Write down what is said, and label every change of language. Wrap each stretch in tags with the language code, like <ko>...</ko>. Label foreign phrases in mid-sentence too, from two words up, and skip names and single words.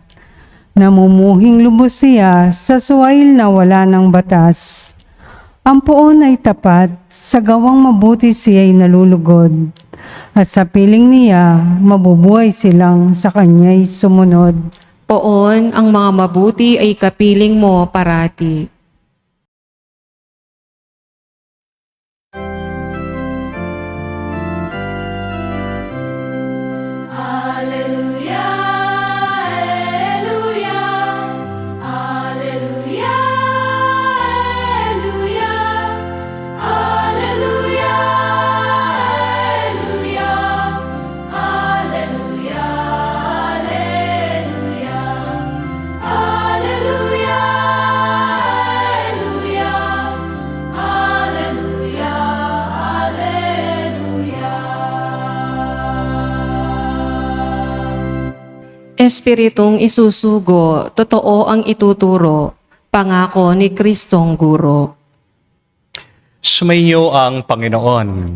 <tl>Namumuhing lubos siya sa suwail na wala ng batas. Ang poon ay tapat, sa gawang mabuti siya'y nalulugod. At sa piling niya, mabubuhay silang sa kanya'y sumunod. Poon, ang mga mabuti ay kapiling mo parati.</tl> <la>Alleluia, Alleluia, Alleluia, Alleluia, Alleluia, Alleluia, Alleluia, Alleluia, Alleluia, Alleluia,</la> <tl>Espiritong isusugo, totoo ang ituturo, pangako ni Kristong Guro. Sumainyo ang Panginoon.</tl>